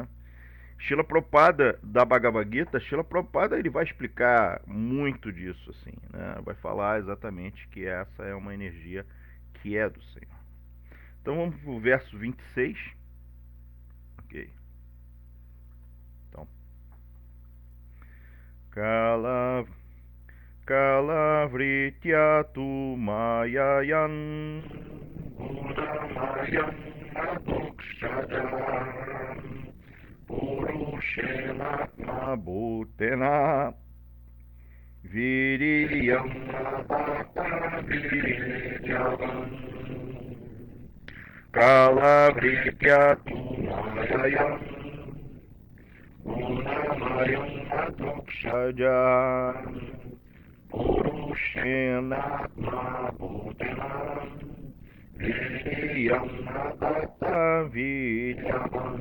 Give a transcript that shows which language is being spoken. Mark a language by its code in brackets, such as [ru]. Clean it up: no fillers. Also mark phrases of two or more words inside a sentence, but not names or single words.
[pt] Srila Prabhupada da Bhagavad Gita, Srila Prabhupada ele vai explicar muito disso, assim, né? Vai falar exatamente que essa é uma energia que é do Senhor. Então vamos para o verso 26. Ok. Então. [sa] Kalavritya tu mayayan Buddhamayam adokshadam Purushenatma bhutena Viriyam abhata viryavam Kalavritya tu mayayam Gunamayam adokshadam Purushenatma bhutanam Viriyam abhata viryavam.